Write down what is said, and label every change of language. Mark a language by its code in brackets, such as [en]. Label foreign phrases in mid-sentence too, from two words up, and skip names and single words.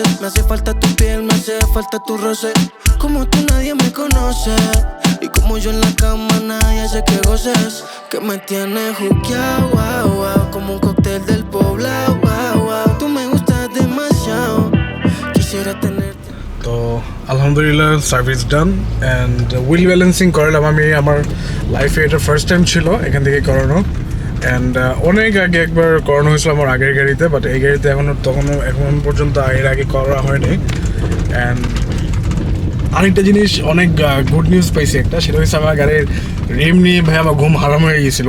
[es] Me hace falta tu piel, me hace falta tu roce. Como tú nadie me conoce, y como yo en la cama nadie hace que goces. Que me tienes juqueado, wow, wow, como un cóctel del poblado, wow, wow. Tú me gustas demasiado, quisiera tenerte. [bn] তো আলহামদুলিল্লাহ [en] service done and wheel balancing [bn] করালাম আমি আমার লাইফে, এটা [en] first time [bn] ছিল এখান থেকে করানো। অ্যান্ড অনেক আগে একবার করানো হয়েছিল আমার আগের গাড়িতে, বাট এই গাড়িতে এখন পর্যন্ত এর আগে করা হয়নি। অ্যান্ড আরেকটা জিনিস, অনেক [en] good news [bn] পাইছি একটা, সেটা হচ্ছে আমার গাড়ির রিম নিয়ে ভাই আমার ঘুম হারাম হয়ে গিয়েছিলো।